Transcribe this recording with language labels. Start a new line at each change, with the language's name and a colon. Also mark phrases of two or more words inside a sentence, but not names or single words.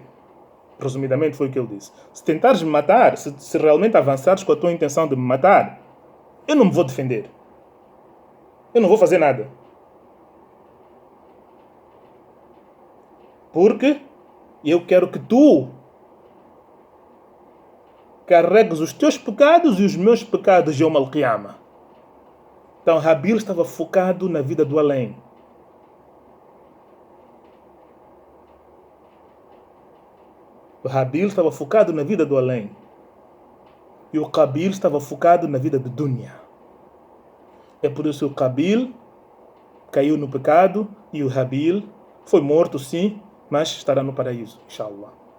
Portuguese: Resumidamente foi o que ele disse. Se tentares me matar, se realmente avançares com a tua intenção de me matar, eu não me vou defender. Eu não vou fazer nada. Porque eu quero que tu carregues os teus pecados e os meus pecados
Arabic: يوم القيامة.
Portuguese: Então Habil estava focado na vida do além. O Habil estava focado na vida do além. E o Qabil estava focado na vida do Dunya. É por isso que o Qabil caiu no pecado e o Habil foi morto, sim, mas estará no paraíso, inshallah.